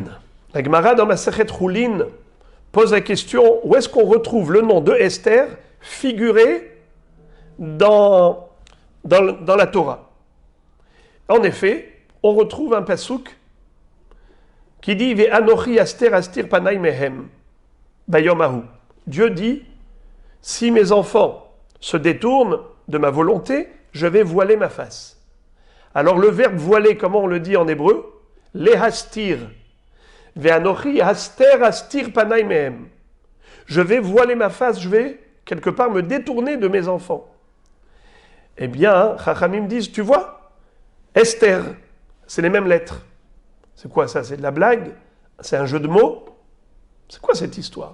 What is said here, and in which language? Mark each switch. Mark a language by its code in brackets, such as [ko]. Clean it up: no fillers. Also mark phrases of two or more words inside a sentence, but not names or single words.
[fr] La Gemara dans Masechet Choulin pose la question où est-ce qu'on retrouve le nom de Esther figuré dans la Torah. En effet, on retrouve un pasouk qui dit [he] ואנכי הסתר אסתיר פני מהם ביום ההוא. [fr] Dieu dit si mes enfants se détournent de ma volonté, je vais voiler ma face. Alors le verbe voiler, comment on le dit en hébreu? [he] להסתיר. ואנכי הסתר אסתיר פני מהם. [fr] Je vais voiler ma face, je vais quelque part me détourner de mes enfants. Eh bien, Chachamim disent, tu vois, Esther, c'est les mêmes lettres. C'est quoi ça? C'est de la blague? C'est un jeu de mots? C'est quoi cette histoire?